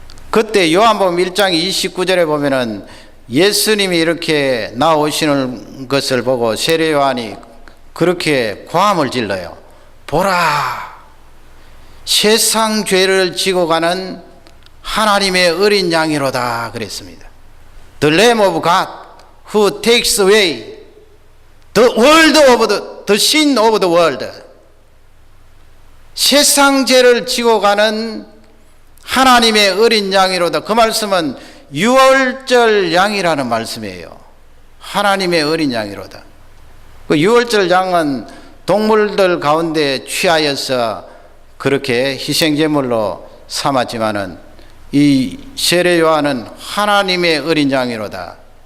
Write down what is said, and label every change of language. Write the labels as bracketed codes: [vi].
[ko] 그때 요한복음 1장 29절에 보면은 예수님이 이렇게 나오시는 것을 보고 세례 요한이 그렇게 고함을 질러요. 보라, 세상 죄를 지고 가는 하나님의 어린 양이로다 그랬습니다. [en] The Lamb of God who takes away the sin of the world. [ko] 세상 죄를 지고 가는 하나님의 어린 양이로다. 그 말씀은 유월절 양이라는 말씀이에요. 하나님의 어린 양이로다. 그 유월절 양은 동물들 가운데 취하여서 그렇게 희생제물로 삼았지만은 이 세례 요한은 하나님의 어린 양이로다.